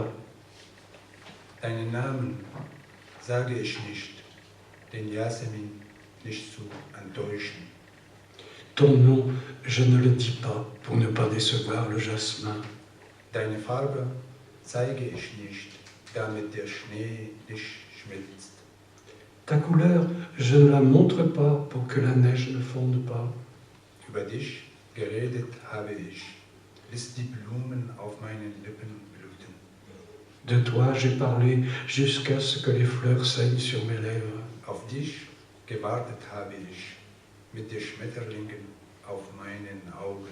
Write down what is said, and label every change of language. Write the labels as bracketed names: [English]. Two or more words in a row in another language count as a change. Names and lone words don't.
[German] Deinen Namen sage ich nicht, den Jasmin nicht zu enttäuschen. [French] Ton nom, je ne le dis pas pour ne pas décevoir le jasmin. [German] Deine Farbe zeige ich nicht, damit der Schnee nicht schmilzt. [French] Ta couleur, je ne la montre pas pour que la neige ne fonde pas. [German] Über dich geredet habe ich, bis die Blumen auf meinen Lippen blühten. [French] De toi, j'ai parlé jusqu'à ce que les fleurs saignent sur mes lèvres. [German] Auf dich gewartet habe ich, mit den Schmetterlingen auf meinen Augen.